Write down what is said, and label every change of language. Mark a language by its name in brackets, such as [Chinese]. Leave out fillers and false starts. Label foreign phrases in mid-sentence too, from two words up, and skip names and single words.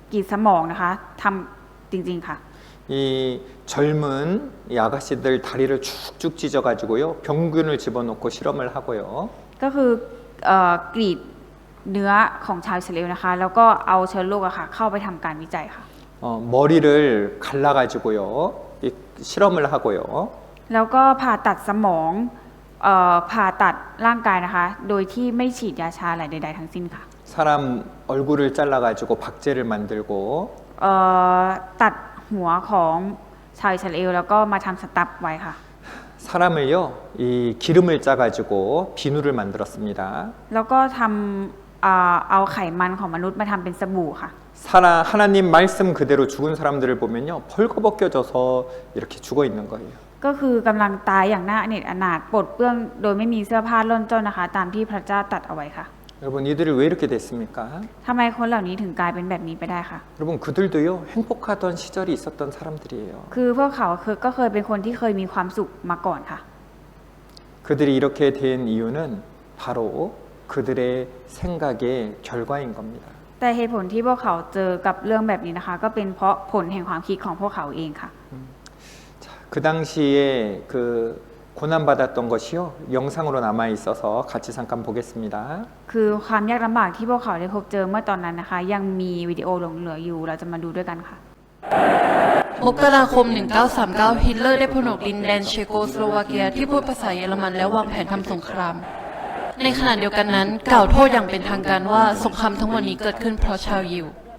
[Korean] 이 이 젊은 이 아가씨들 다리를 쭉쭉 찢어가지고요 병균을 집어넣고 실험을 하고요. [Thai] ก็คือกรีดเนื้อของชาวอิสราเอลนะคะแล้วก็เอาเชื้อโรคอะค่ะเข้าไปทำการวิจัยค่ะ [Korean] 머리를 갈라가지고요 이 실험을 하고요. [Thai] แล้วก็ผ่าตัดสมองผ่าตัดร่างกายนะคะโดยที่ไม่ฉีดยาชาอะไรใดๆทั้งสิ้นค่ะ [Korean] 사람 얼굴을 잘라가지고 박제를 만들고 [Thai] ตัดหัวของชาวอิสราเอลแล้วก็มาทำสตั๊บไว้ค่ะ [Korean] 사람을요 이 기름을 짜가지고 비누를 만들었습니다. [Thai] แล้วก็ทำเอาไขมันของมนุษย์มาทำเป็นสบู่ค่ะ [Korean] 하나님 말씀 그대로 죽은 사람들을 보면요 벌거벗겨져서 이렇게 죽어 있는 거예요. [Thai] ก็คือกำลังตายอย่างน่าอเนจอนาถปลดเปลื้องโดยไม่มีเสื้อผ้าล่นจ้อนนะคะ ตามที่พระเจ้าตรัสเอาไว้ค่ะ [Korean] 여러분 이들이 왜 이렇게 됐습니까? [Thai] ทำไมคนเหล่านี้ถึงกลายเป็นแบบนี้ไปได้คะ [Korean] 여러분 그들도요 행복하던 시절이 있었던 사람들이에요. [Thai] คือพวกเขาก็เคยเป็นคนที่เคยมีความสุขมาก่อนค่ะ [Korean] 그들이 이렇게 된 이유는 바로 그들의 생각의 결과인 겁니다. [Thai] แต่เหตุผลที่พวกเขาเจอกับเรื่องแบบนี้นะคะ ก็เป็นเพราะผลแห่งความคิดของพวกเขาเองค่ะ [Korean] 그 당시에 그 고난받았던 것이요 영상으로 남아 있어서 같이 잠깐 보겠습니다. [Thai] คือความยากลำบากที่พวกเขาได้พบเจอเมื่อตอนนั้นนะคะ ยังมีวิดีโอหลงเหลืออยู่เราจะมาดูด้วยกันค่ะ มกราคม 1939 ฮิตเลอร์ได้ผนวกดินแดนเชโกสโลวาเกียที่พูดภาษาเยอรมันแล้ววางแผนทำสงคราม ในขณะเดียวกันนั้นกล่าวโทษอย่างเป็นทางการว่าสงครามทั้งหมดนี้เกิดขึ้นเพราะชาวยิว